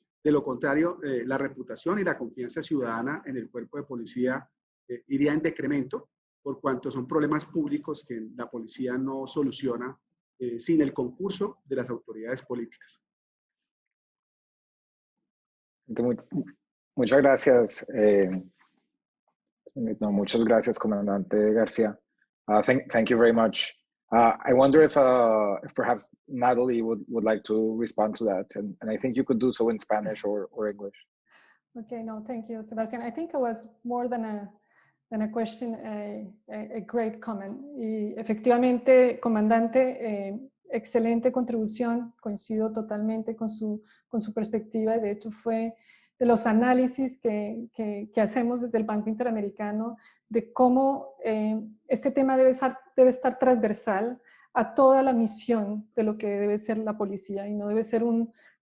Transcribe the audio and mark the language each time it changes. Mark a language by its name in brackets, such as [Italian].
[Spanish] De lo contrario, la reputación y la confianza ciudadana en el cuerpo de policía iría en decremento, por cuanto son problemas públicos que la policía no soluciona sin el concurso de las autoridades políticas. Muchas gracias. No, muchas gracias, Comandante Garcia. [English] Thank you very much. I wonder if perhaps Natalie would like to respond to that, and I think you could do so in Spanish or English. Okay, no, thank you, Sebastian. I think it was more than a question, a great comment. [Spanish] Y efectivamente, comandante, excelente contribución, coincido totalmente con su perspectiva, y de hecho fue de los análisis que hacemos desde el Banco Interamericano de cómo este tema debe estar transversal a toda la misión de lo que debe ser la policía, y no debe ser un